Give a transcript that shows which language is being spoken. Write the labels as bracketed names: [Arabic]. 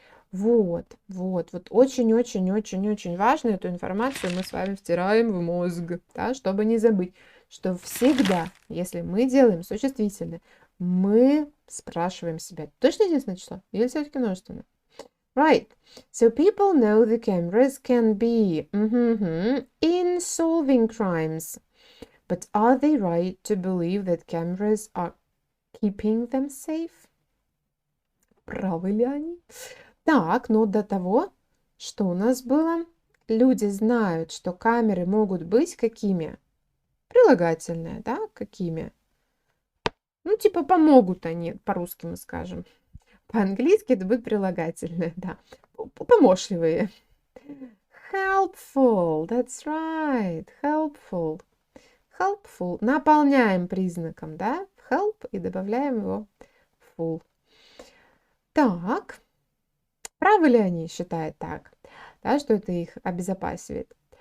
[Russian] Вот очень важно эту информацию мы с вами втираем в мозг, да, чтобы не забыть, что всегда, если мы делаем существительное, Мы спрашиваем себя, точно единственное число или все-таки множественное? [English] Right. So people know the cameras can be in solving crimes. But are they right to believe that cameras are keeping them safe? [Russian] Правы ли они? Так, но до того, что у нас было? Люди знают, что камеры могут быть какими? Прилагательные, да? Какими? Ну, типа помогут они, по-русски мы скажем. По-английски это будет прилагательное, да. Помощливые. [English] Helpful, that's right, helpful. Helpful. [Russian] Наполняем признаком, да? Help и добавляем его full. Так. Правы ли они считают так? Да, что это их обезопасивает?